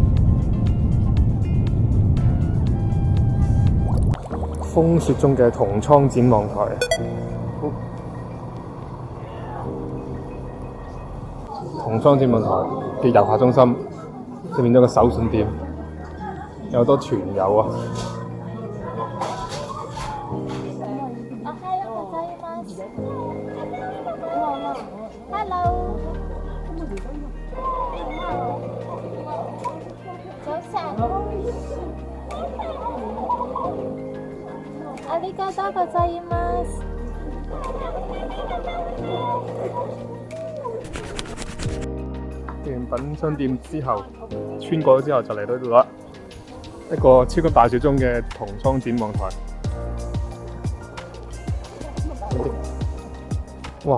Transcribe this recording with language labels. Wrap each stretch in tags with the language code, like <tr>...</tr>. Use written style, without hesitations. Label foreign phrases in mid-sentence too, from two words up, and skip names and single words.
<yue>風雪中嘅同倉展望台， 桐倉展望台嘅遊客中心，就變咗個手信店，有好多團友啊！ Hello，早晨。</yue> <ja>ありがとうございます。</ja> <yue>完品商店之後，穿過咗之後就嚟到呢度啦，一個超級大雪中嘅桐倉展望台。哇！</yue>